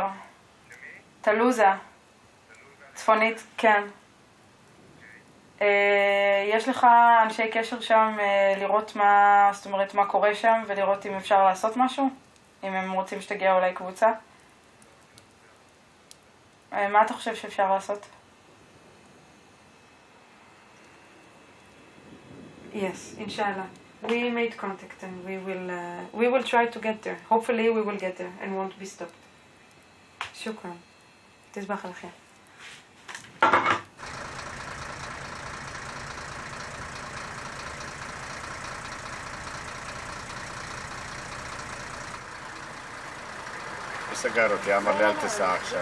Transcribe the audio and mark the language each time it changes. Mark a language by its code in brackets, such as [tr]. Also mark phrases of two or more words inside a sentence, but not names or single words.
[he] תלוזה. צפונית, כן. יש לך אנשי קשר שם לראות מה, זאת אומרת, מה קורה שם ולראות אם אפשר לעשות משהו? אם הם רוצים שתגיע אולי קבוצה? מה אתה חושב שאפשר לעשות? [en] Yes, inshallah. we made contact and we will try to get there. Hopefully we will get there and won't be stopped. [ar] شكرا. تصبح على خير. [he] הוא סגר אותי, אמר לי אל תסע עכשיו.